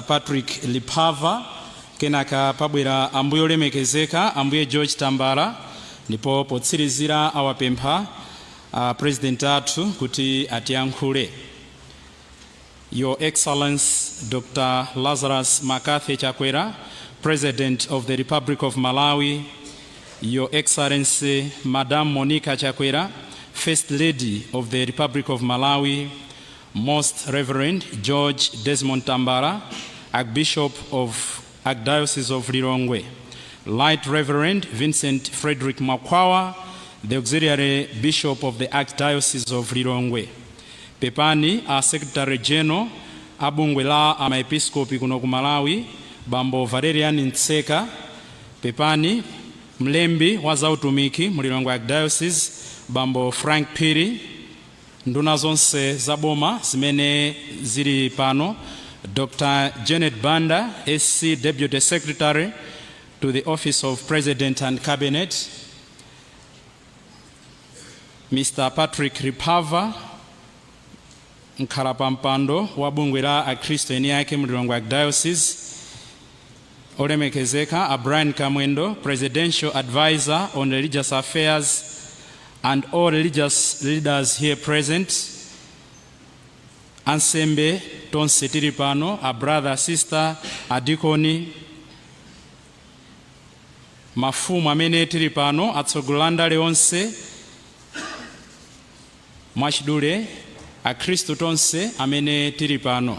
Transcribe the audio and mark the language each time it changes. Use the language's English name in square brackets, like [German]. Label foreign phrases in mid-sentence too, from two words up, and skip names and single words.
[Nyanja] Patrick Lipava, kenaka pabwera ambuye olemekezeka ambuye George Tambala, ndipo potsirizira awapempha president athu kuti atiyankhule. [English] Your Excellency Dr. Lazarus Chakwera, President of the Republic of Malawi, Your Excellency Madam Monica Chakwera, First Lady of the Republic of Malawi, Most Reverend George Desmond Tambala, Archbishop of Archdiocese of Lilongwe, Right [Nyanja] Reverend Vincent Frederick Makwawa, [English] the Auxiliary Bishop of the Archdiocese of Lilongwe, [Nyanja] Pepani, [English] our Secretary General, [Nyanja] Abungwe la Amaepiskopi kuno ku Malawi, Bambo Valerian Ntseka, Pepani, Mlembi wa zautumiki mulilongwe Archdiocese, Bambo Frank Piri, nduna zonse zaboma zimene zili pano, Dr. [English] Janet Banda, SC Deputy Secretary to the Office of President and Cabinet, Mr. Patrick Lipava, [Nyanja] Nkalapampando wa bungwe la akhristu eni ake mulilongwe [English] Archdiocese, olemekezeka Brian Kamwendo, Presidential Advisor on Religious Affairs, and all religious leaders here present, [Nyanja] ansembe tonse tili pano, a brother, sister, adikoni, mafumu amene tili pano, atsogoleri onse, mwachidule, akhristu tonse amene tili pano.